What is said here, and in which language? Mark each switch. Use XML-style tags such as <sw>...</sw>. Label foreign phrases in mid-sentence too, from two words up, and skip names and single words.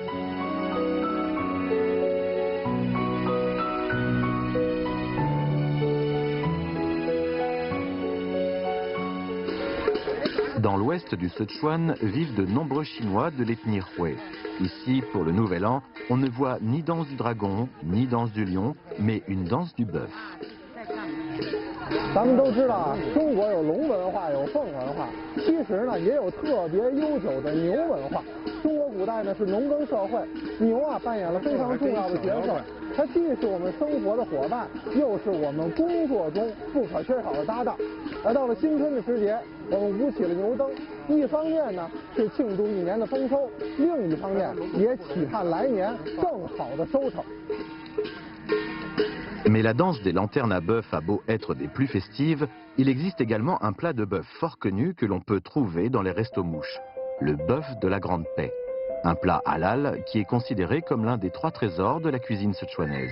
<fr>Dans l'ouest du Sichuan vivent de nombreux Chinois de l'ethnie Hui. Ici, pour le Nouvel An, on ne voit ni danse du dragon, ni danse du lion, mais une danse du bœuf.</fr> <zh>咱们都知道，中国有龙文化，有凤文化，其实呢也有特别悠久的牛文化。中国古古代呢是农耕社会，牛啊扮演了非常重要的角色，它既是我们生活的伙伴，又是我们工作中不可缺少的搭档。而到了新春的时节，我们舞起了牛灯，一方面呢是庆祝一年的丰收，另一方面也期盼来年更好的收成。</zh> <fr>Mais la danse des lanternes à bœuf a beau être des plus festives, il existe également un plat de bœuf fort connu que l'on peut trouver dans les restos-mouches, le bœuf de la Grande Paix. Un plat halal qui est considéré comme l'un des 3 trésors de la cuisine sichuanaise.</fr>